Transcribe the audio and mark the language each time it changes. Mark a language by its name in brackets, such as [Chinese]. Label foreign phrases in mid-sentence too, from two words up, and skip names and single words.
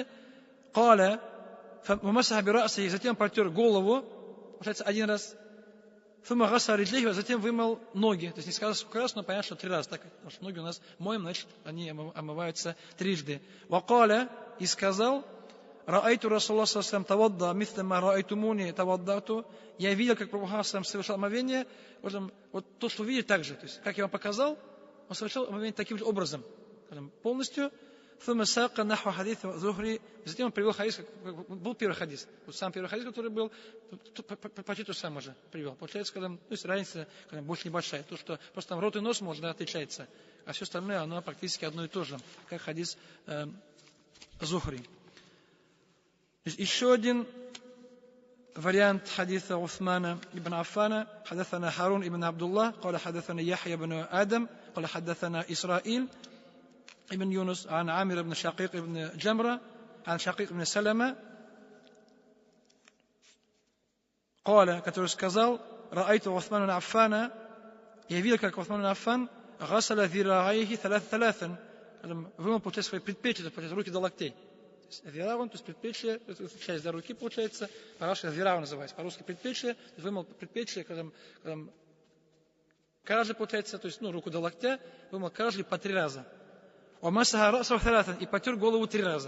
[Russian] Каля, затем протер голову, получается, 1 раз. Затем вымыл ноги. То есть не сказал, сколько раз, но понятно, что 3 раза. Так, потому что ноги у нас моем, значит, они омываются трижды. Вакаля, и сказал, [Arabic] رأيت رسول الله صلى الله توضأ، مثل ما رأيتموني توضأت. [Russian] Я видел, как Пророк совершал омовение. Вот то, что вы видели, так же. То есть, как я вам показал, он совершал омовение таким же образом. Полностью. Затем он привел хадис, как был первый хадис. Вот сам первый хадис, который был, почти то же самое же привел. Получается, то есть разница больше небольшая. То, что просто там рот и нос, может, отличается. А все остальное, оно практически одно и то же, как хадис Зухри. Еще один вариант хадиса Усмана ибн Аффана. [Arabic] حدثنا هارون ибн Абдулlah, قال حدثنا يحيى بن آدم, قال حدثنا إسرائيل ابن يونس عن عامر بن شقيق ابن جمرة عن شقيق بن سلمة قال, [Russian] который сказал, [Arabic] رأيت عثمان بن عفان, [Russian] я видел, как Усман ибн Аффан [Arabic] غسل ذراعيه ثلاثا, [Russian] вымыл, получается, свои предплечья, получается, руки до локтей. Зирагун, то есть предплечье, часть до руки, получается, по-русски зирагун называется, по-русски предплечье, то есть вымыл предплечье, каждый, получается, то есть, руку до локтя, вымыл каждый по 3 раза. И потер голову 3 раза.